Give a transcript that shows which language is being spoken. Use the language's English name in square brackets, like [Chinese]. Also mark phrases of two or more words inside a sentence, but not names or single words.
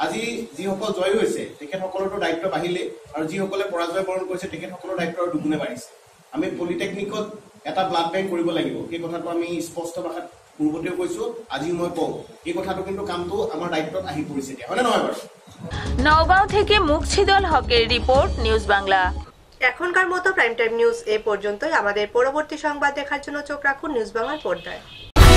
[Assamese] আজি যিসকল জয় হৈছে তেখেতসকলৰো দায়িত্ব বাঢ়িলে আৰু যিসকলে পৰাজয় বৰণ কৰিছে তেখেতসকলৰ দায়িত্ব আৰু দুগুণে বাঢ়িছে। আমি পলিটেকনিকত এটা ব্লাড বেংক কৰিব লাগিব, সেই কথাটো আমি স্পষ্ট ভাষাত পূৰ্বতেও কৈছো, আজিও মই কওঁ এই কথাটো কিন্তু কামটো আমাৰ দায়িত্বত আহি পৰিছে এতিয়া, হয়নে নহয় বাৰু? [Bangla] নওগাঁও থেকে মুকছিদল হকের রিপোর্ট, নিউজ বাংলা। এখনকার মতো প্রাইম টাইম নিউজ এ পর্যন্তই। আমাদের পরবর্তী সংবাদ দেখার জন্য চোখ রাখুন নিউজ বাংলার পর্দায়।